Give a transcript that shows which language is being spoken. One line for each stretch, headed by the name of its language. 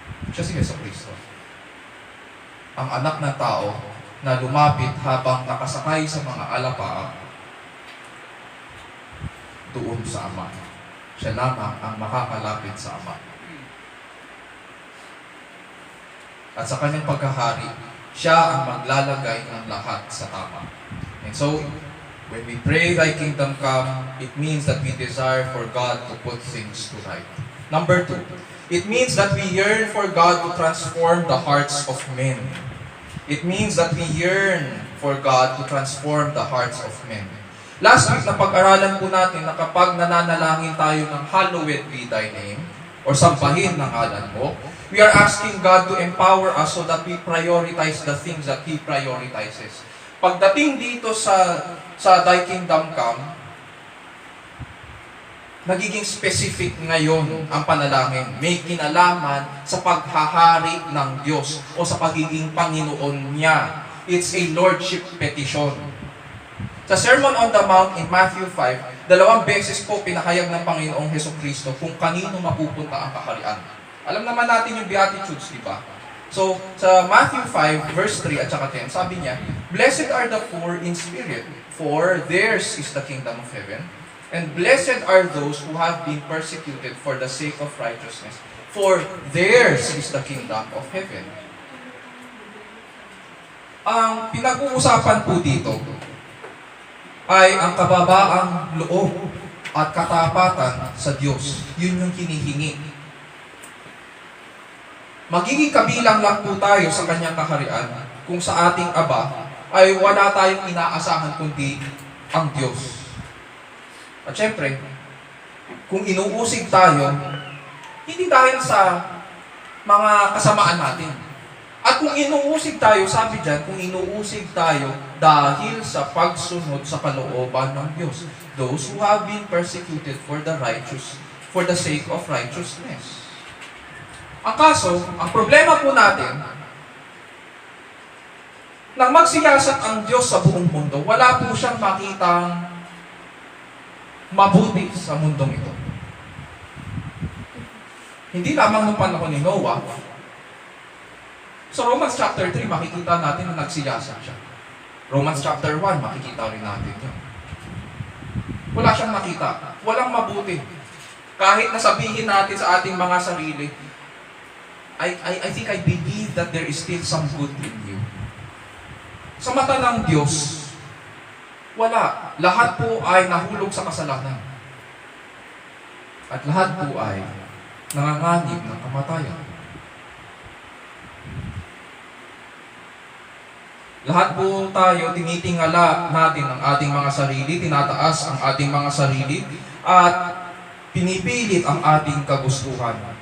Filipino: Siya si Jesucristo. Ang anak ng tao na lumapit habang nakasakay sa mga alapaap doon sa Ama. Siya lamang ang makakalapit sa Ama. At sa kanyang pagkahari, siya ang maglalagay ng lahat sa tama.
English: And so, when we pray, Thy kingdom come, it means that we desire for God to put things to right. Number 2, it means that we yearn for God to transform the hearts of men. It means that we yearn for God to transform the hearts of men. Last week,
Filipino: napag-aralan po natin na kapag nananalangin tayo ng
English: hallowed be Thy name, or
Filipino: sambahin ng ngalan mo,
English: we are asking God to empower us so that we prioritize the things that He prioritizes.
Filipino: Pagdating dito sa
English: Thy kingdom come,
Filipino: nagiging specific ngayon ang panalangin. May kinalaman sa paghahari ng Diyos o sa pagiging Panginoon niya.
English: It's a lordship petition.
Filipino: Sa Sermon on the Mount in Matthew 5, 2 beses po pinahayag ng Panginoong Hesukristo kung kanino mapupunta ang kaharian. Alam naman natin yung Beatitudes, di ba?
English: So,
Filipino: sa Matthew 5, verse 3 at saka 10, sabi niya,
English: "Blessed are the poor in spirit, for theirs is the kingdom of heaven. And blessed are those who have been persecuted for the sake of righteousness, for theirs is the kingdom of heaven."
Filipino: Ang pinag-uusapan po dito ay ang kababaang loob at katapatan sa Diyos. Yun yung hinihingi. Magiging kabilang lang po tayo sa kanyang kaharian kung sa ating Aba ay wala tayong inaasahan kundi ang Diyos. At syempre, kung inuusig tayo Hindi dahil sa mga kasamaan natin. At kung inuusig tayo, sabi dyan, kung inuusig tayo dahil sa pagsunod sa kalooban ng Diyos.
English: Those who have been persecuted for the sake of righteousness.
Filipino: Ang kaso, ang problema po natin, nang magsiyasat ang Diyos sa buong mundo, wala po siyang makitang mabuti sa mundong ito. Hindi lamang nung panahon ni Noah. Sa Romans chapter 3, makikita natin na nagsiyasat siya. Romans chapter 1, makikita rin natin yun. Wala siyang nakita. Walang mabuti. Kahit nasabihin natin sa ating mga sarili,
English: I think I believe that there is still some good in you.
Filipino: Sa mata ng Diyos, wala. Lahat po ay nahulog sa kasalanan. At lahat po ay nanganganib ng kamatayan. Lahat po tayo, tinitingala natin ang ating mga sarili, tinataas ang ating mga sarili, at pinipilit ang ating kagustuhan.